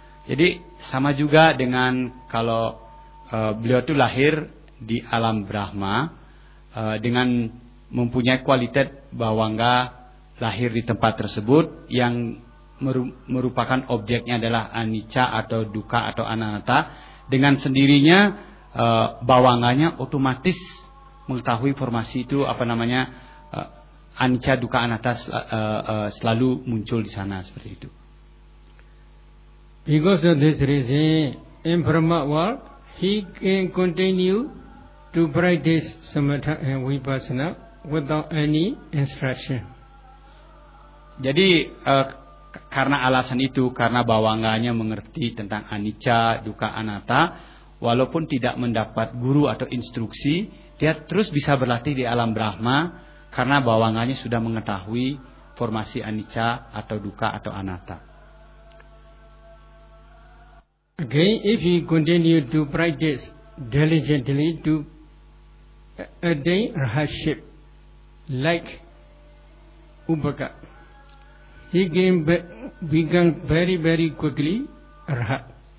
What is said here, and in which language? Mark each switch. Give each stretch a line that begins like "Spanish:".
Indonesian: Jadi sama juga dengan kalau beliau itu lahir di alam Brahma dengan mempunyai kualitas bawangga lahir di tempat tersebut yang merupakan objeknya adalah anicca atau dukkha atau anatta, dengan sendirinya bawangganya otomatis mengetahui formasi itu apa namanya anicca dukkha anatta selalu muncul di sana seperti itu.
English: Because of this reason, in Brahma world, he can continue to practice samatha and vipassana without any instruction.
Indonesian: Jadi, karena alasan itu, karena bawangganya mengerti tentang anicca, dukkha, anatta, walaupun tidak mendapat guru atau instruksi, dia terus bisa berlatih di alam Brahma, karena bawangganya sudah mengetahui formasi anicca atau dukkha atau anatta.
English: Again, if he continue to practice diligently to attain rahatship like Upaka, he can become very very quickly rahat.